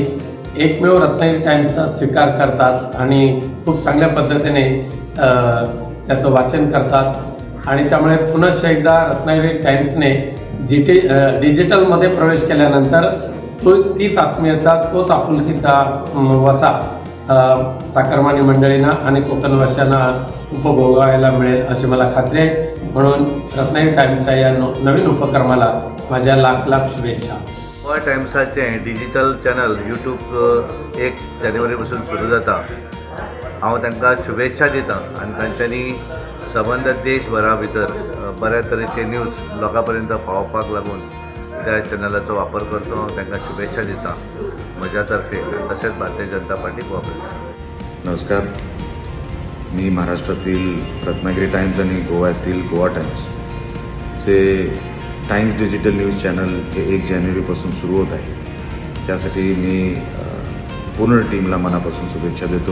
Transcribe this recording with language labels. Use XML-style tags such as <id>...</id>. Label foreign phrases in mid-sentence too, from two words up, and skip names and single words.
<mr>एकमेव रत्नागिरी टाइम्सचा स्वीकार करतात आणि खूप चांगल्या पद्धतीने त्याचं वाचन करतात आणि त्यामुळे पुनश्च एकदा रत्नागिरी टाइम्सने डिजिटलमध्ये प्रवेश केल्यानंतर तीच आत्मीयता, तोच आपुलकीचा वसा चाकरमानी मंडळींना आणि कोकणवासियांना उपभोगायला मिळेल अशी मला खात्री आहे. म्हणून रत्नागिरी टाइम्सच्या या नवीन उपक्रमाला माझ्या लाख लाख शुभेच्छा.</mr> <kok>गोवा टाइम्साचें</kok> <en>digital channel</en> <kok>यूट्यूब 1 जानेवारी पासून सुरू जाता. हांव तांकां शुभेच्छा दितां आनी तांच्यांनी सबंद देशभरा भितर बऱ्या तरेचे न्यूज लोकां पर्यंत पावोवपाक लागून त्या चॅनलाचो वापर करतो. हांव तांकां शुभेच्छा दितां म्हज्या तर्फे आनी तशेंच भारतीय जनता पार्टी गोवा प्रदेश.</kok> <mr>नमस्कार, मी महाराष्ट्रातील रत्नागिरी टाइम्स आणि गोव्यातील गोवा टाइम्सचे टाइम्स डिजिटल न्यूज चॅनल हे 1 जानेवारीपासून सुरू होत आहे. त्यासाठी मी पूर्ण टीमला मनापासून शुभेच्छा देतो.</mr>